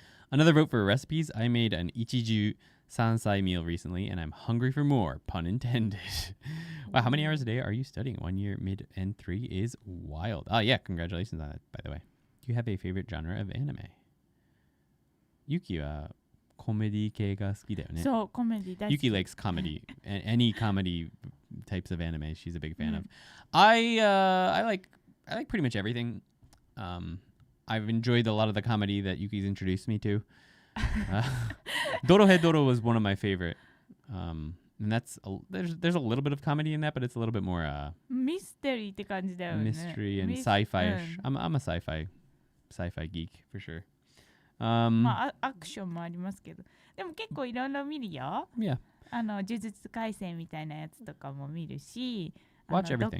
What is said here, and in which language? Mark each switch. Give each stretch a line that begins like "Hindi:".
English: Another vote for recipes. I made an Ichiju Sansai meal recently, and I'm hungry for more, pun intended. Wow, how many hours a day are you studying? 1 year, mid, and 3 is wild. Oh, yeah, congratulations on that, by the way. Do you have a favorite genre of anime?
Japanese: Yuki はコメディ系が好きだよね。そう、コメディ大好き。
English: Yuki likes comedy. Any comedy types of anime she's a big fan of. I like pretty much everything. I've enjoyed a lot of the comedy that Yuki's introduced me to. Dorohedoro was one of my favorite. And that's there's a little bit of comedy in that, but it's a little bit more
Japanese: ミステリーって感じだよね。
English: mystery and sci-fi-ish. I'm a sci-fi geek for sure.
Japanese: まあアクションもありますけど、でも結構いろいろ見るよ。
English: Yeah.
Japanese: 呪術廻戦みたいなやつとかも見るし、
English: Watch everything.